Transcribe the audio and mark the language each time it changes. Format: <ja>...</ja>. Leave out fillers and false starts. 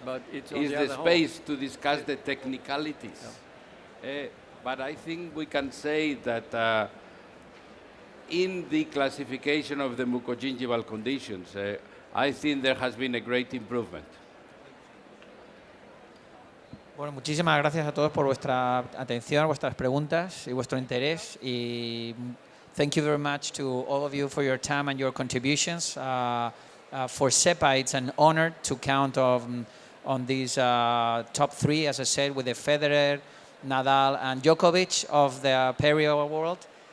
<en>but it's on is the the other space to discuss the technicalities. But I think we can say that in the classification of the mucogingival conditions, I think there has been a great improvement.</en> <es>Bueno, muchísimas gracias a todos por vuestra atención, vuestras preguntas y vuestro interés.</es> <en>Y thank you very much to all of you for your time and your contributions. For SEPA, it's an honor to count on these top three, as I said, with the Federer, Nadal, and Djokovic of the perio world.</en>